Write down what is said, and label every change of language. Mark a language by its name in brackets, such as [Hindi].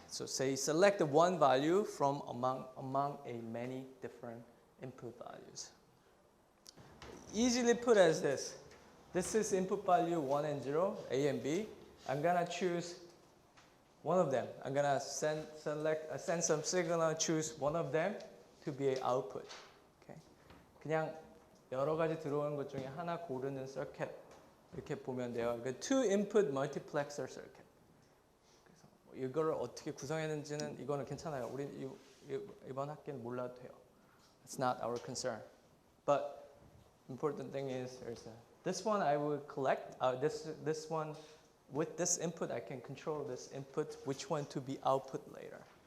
[English] So say select one value from among a many different input values. Easily put as this. This is input value 1 and 0, A and B. I'm gonna choose one of them. I'm gonna send some signal, choose one of them to be an output. Okay. [Korean] 그냥 여러 가지 들어오는 것 중에 하나 고르는 서킷 이렇게 보면 돼요. [English] 그 two input multiplexer circuit. [Korean] 그래서 이거를 어떻게 구성했는지는 이거는 괜찮아요. 우리 이번 학기는 몰라도 돼요. [English] It's not our concern. But important thing is this one I will collect. This one. With this input, I can control this input, which one to be output later.